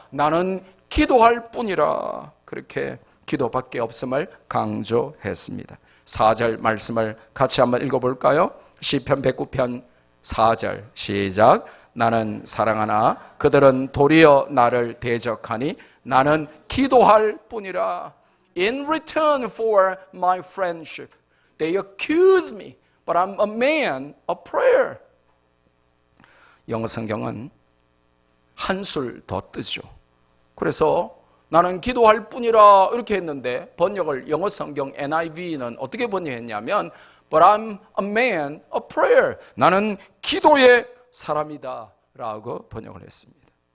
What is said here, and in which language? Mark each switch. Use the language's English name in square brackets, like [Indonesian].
[Korean] 나는 기도할 뿐이라. 그렇게 기도밖에 없음을 강조했습니다. 4절 말씀을 같이 한번 읽어볼까요? 시편 109편 4절 시작. 나는 사랑하나 그들은 도리어 나를 대적하니 나는 기도할 뿐이라. [English] In return for my friendship, they accuse me, but I'm a man of prayer. [Korean] 영어 성경은 한술 더 뜨죠. 그래서 나는 기도할 뿐이라 이렇게 했는데 번역을 영어 성경 NIV는 어떻게 번역했냐면 [English] But I'm a man of prayer. [Korean] 나는 기도의 사람이다 라고 번역을 했습니다.